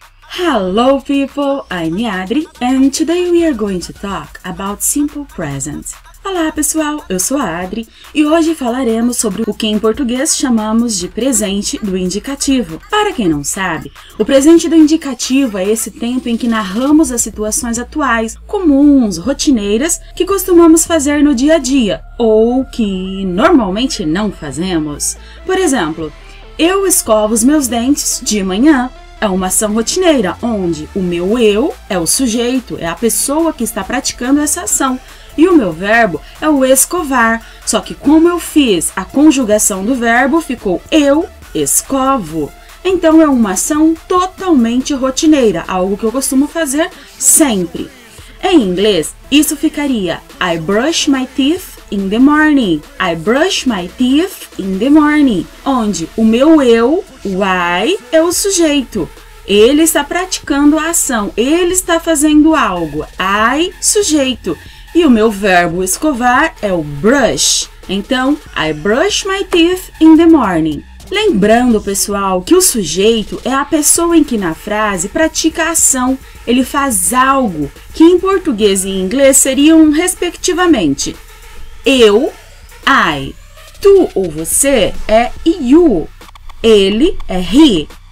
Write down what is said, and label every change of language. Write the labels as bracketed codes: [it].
[en] Hello people, I'm Adri and today we are going to talk about simple present. [pt] Olá pessoal, eu sou a Adri e hoje falaremos sobre o que em português chamamos de presente do indicativo. Para quem não sabe, o presente do indicativo é esse tempo em que narramos as situações atuais, comuns, rotineiras, que costumamos fazer no dia a dia ou que normalmente não fazemos. Por exemplo, eu escovo os meus dentes de manhã. É uma ação rotineira, onde o meu eu é o sujeito, é a pessoa que está praticando essa ação. E o meu verbo é o escovar, só que como eu fiz a conjugação do verbo, ficou eu escovo. Então é uma ação totalmente rotineira, algo que eu costumo fazer sempre. Em inglês, isso ficaria [en] I brush my teeth in the morning. I brush my teeth in the morning. [pt] Onde o meu eu, o I, é o sujeito. Ele está praticando a ação. Ele está fazendo algo. I, sujeito. E o meu verbo escovar é o brush. [en] Então, I brush my teeth in the morning. [pt] Lembrando, pessoal, que o sujeito é a pessoa em que na frase pratica a ação. Ele faz algo que em português e em inglês seriam respectivamente eu, I. Tu ou você é you. Ele é he.